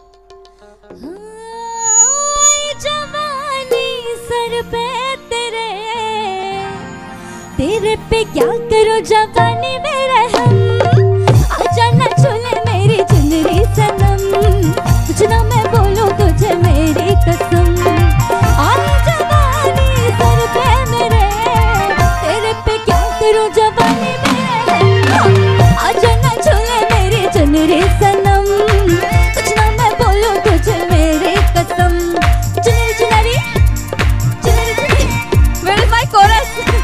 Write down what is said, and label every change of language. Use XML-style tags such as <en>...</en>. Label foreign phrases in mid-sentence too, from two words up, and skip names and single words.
<hi>जवानी सर पे तेरे पे क्या करो जवानी मेरे हम, आजा ना छूले मेरी चुनरी सनम, कुछ ना मैं बोलूं तुझे मेरी कसम। जवानी सर पे मेरे, तेरे पे क्या करो जवानी मेरे हम, आजा ना छूले मेरी चुनरी सनम, कुछ ना मैं बोलूं तुझे मेरी कसम। चुनरी चुनरी चुनरी चुनरी,</hi> <en>where is my chorus?</en>